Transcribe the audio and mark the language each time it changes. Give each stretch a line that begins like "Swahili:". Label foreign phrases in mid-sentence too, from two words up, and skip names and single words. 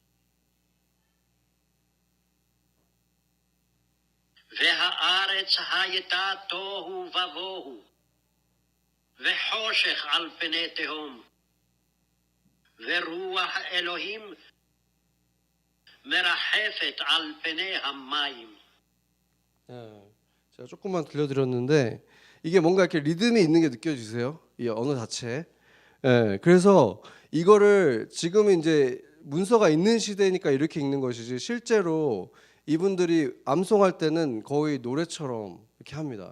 Hebrew: והארץ הייתה תוהו ובוהו, וחושך על פני תהום. ורוח אלוהים מרחפת על פני המים.
Korean: 제가 조금만 들려드렸는데 이게 뭔가 이렇게 리듬이 있는 게 느껴지세요? 이 언어 자체. 그래서 이거를 지금 이제 문서가 있는 시대니까 이렇게 읽는 것이지 실제로 이분들이 암송할 때는 거의 노래처럼 이렇게 합니다.